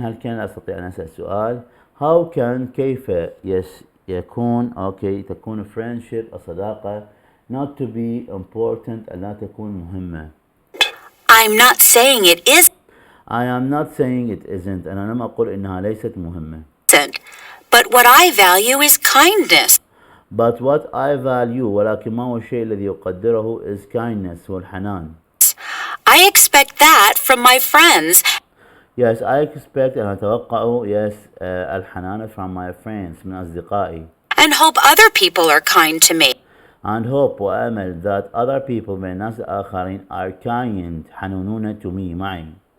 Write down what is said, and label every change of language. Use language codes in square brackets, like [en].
[ar] هل كان أستطيع أن أسأل سؤال؟ [en] How can [ar] كيف يكون تكون [en] friendship [ar] الصداقة [en] not to be important [ar] ألا تكون مهمة. [en] I'm not saying it isn't, I am not saying it isn't. [ar] أنا لم أقل إنها ليست مهمة. [en] but what I value is kindness. But what I value [ar] ولكن ما هو الشيء الذي يقدره [en] is kindness [ar] والحنان. [en] I expect that from my friends. Yes, I expect [ar] أن أتوقع الحنان [en] from my friends [ar] من أصدقائي. [en] And hope other people are kind to me. And hope [ar] وأمل [en] that other people [ar] من الناس الآخرين [en] are kind [ar] حنونون [en] to me [ar] معي.